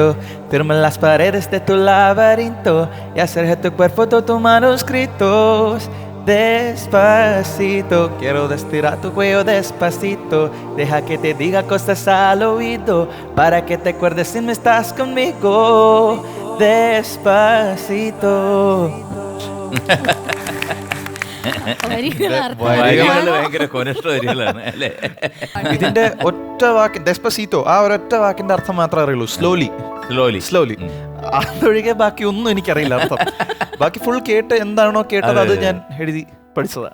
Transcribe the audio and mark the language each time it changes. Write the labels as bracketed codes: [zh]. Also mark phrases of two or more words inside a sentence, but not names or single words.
[es] Firma las paredes de tu laberinto y hacer de tu cuerpo todos tus manuscritos. Despacito, quiero estirar tu cuello despacito. Deja que te diga cosas al oído para que te acuerdes si no estás conmigo. Despacito. [ml] ഭയങ്കര കൊനഷ്ട വരികളാണ് അല്ലേ? ഇതിന്റെ ഒറ്റ വാക്ക് ഡെസ്പസീറ്റോ, ആ ഒരൊറ്റ വാക്കിന്റെ അർത്ഥം മാത്രമേ അറിയുള്ളൂ. സ്ലോലി സ്ലോലി സ്ലോലി. അതൊഴികെ ബാക്കി ഒന്നും എനിക്കറിയില്ല അർത്ഥം. ബാക്കി ഫുൾ കേട്ട് എന്താണോ കേട്ടത് അത് ഞാൻ എഴുതി പഠിച്ചതാ.